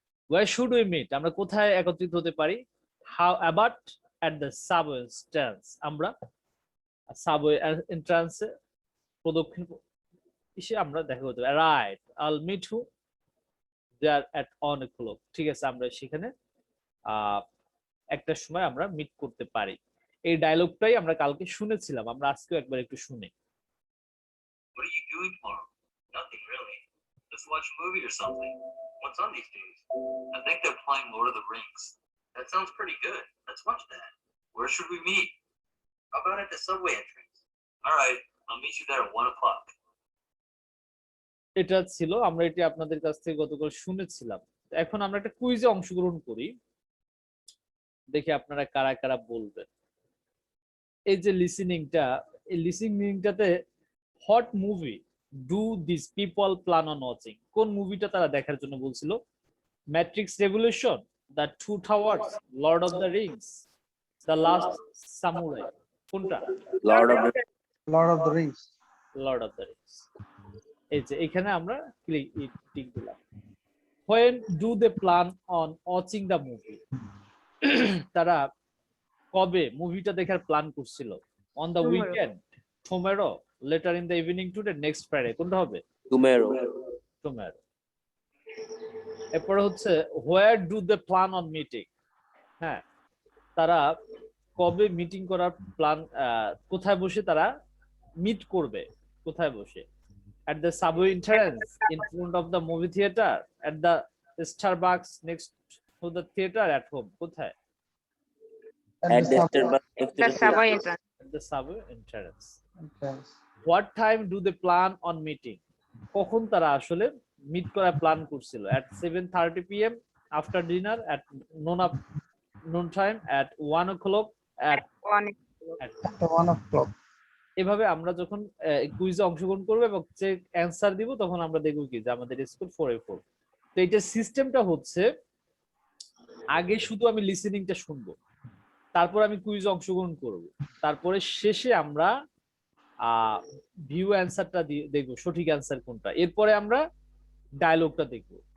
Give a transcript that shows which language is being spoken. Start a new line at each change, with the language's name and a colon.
English: where should we meet,
Bangla: আমরা কোথায় একত্রিত হতে পারি।
English: how about at the subway entrance,
Bangla: আমরা সাবওয়ে এন্ট্রান্সে প্রদক্ষিণ এসে আমরা দেখা করতে পারি।
English: Right, I'll meet you there at 1 o'clock।
Bangla: ঠিক আছে, আমরা সেখানে একটা সময় আমরা মিট করতে পারি। এই ডায়লগটাই আমরা কালকে শুনেছিলাম, আমরা আজকেও একবার একটু শুনি।
English: What are you doing tomorrow? Nothing really. Just watch a movie or something. What's on these days? I think they're playing Lord of the Rings. That sounds pretty good. Let's watch that. Where should we meet? How about at the subway entrance? All right, I'll meet you there at 1 o'clock.
Bangla: এটা ছিল, আমরা এটা আপনাদের কাছ থেকে গতকাল শুনেছিলাম। এখন আমরা একটা কুইজে অংশগ্রহণ করি, দেখি আপনারা কারা কারা বলবেন। এই যে লিসেনিংটা, এই লিসেনিংটাতে
English: what movie do this people plan on watching,
Bangla: কোন মুভিটা তারা দেখার জন্য বলছিল। Matrix revolution, the two towers, Lord of the Rings, the last samurai, কোনটা?
English: Lord of the Rings.
Bangla: Lord of the Rings. এই যে এখানে আমরা টিক দিলাম।
English: when do they plan on watching the movie,
Bangla: তারা কবে মুভিটা দেখার প্ল্যান করছিল।
English: on the weekend, tomorrow, later in the evening today, next Friday,
Bangla: কোনটা হবে?
English: tomorrow. tomorrow.
Bangla: এরপরে হচ্ছে
English: where do they plan on meeting?
Bangla: হ্যাঁ, তারা কবে মিটিং করার প্ল্যান, কোথায় বসে তারা মিট করবে, কোথায় বসে?
English: at the subway entrance, in front of the movie theater, at the Starbucks next to the theater, at home,
Bangla: কোথায়?
English: At the Starbucks next to The the subway theater. entrance. At the subway entrance. What time do they plan on meeting?
Bangla: কখন তারা আসলে meet করার plan করছিল?
English: at 7:30 p.m. after dinner, at noon time, at 1 o'clock, at 1 o'clock.
Bangla: এভাবে আমরা যখন কুইজে অংশগ্রহণ করবো এবং যে অ্যান্সার দিব তখন আমরা দেখবো কি যে আমাদের স্কোর 4/4। তো এটা সিস্টেমটা হচ্ছে আগে শুধু আমি লিসেনিংটা শুনবো, তারপর আমি কুইজে অংশগ্রহণ করব, তারপরে শেষে আমরা ভিউ অ্যান্সারটা দেখবো সঠিক অ্যান্সার কোনটা, এরপরে আমরা ডায়লগটা দেখবো।